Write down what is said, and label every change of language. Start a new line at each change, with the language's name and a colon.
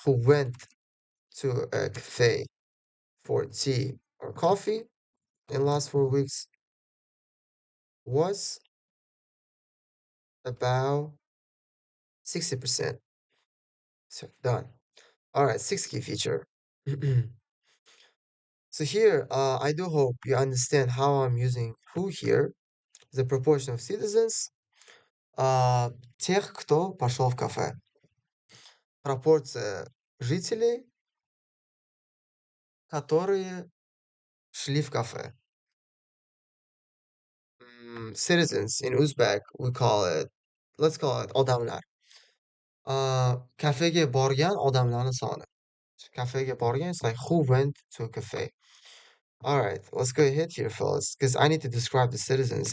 English: Who went to a cafe for tea or coffee in the last 4 weeks was about 60%. So done. All right, sixth key feature. So here, I do hope you understand how I'm using who here, the proportion of citizens,
Russian: тех, кто пошел в кафе. Пропорция жителей, которые шли в кафе.
English: Citizens in Uzbek, we call it, let's call it odamlar.
Uzbek: Kafega borgan odamlarni soni.
English: Kafega borgan is like who went to a cafe. All right, let's go ahead here, fellas, because I need to describe the citizens.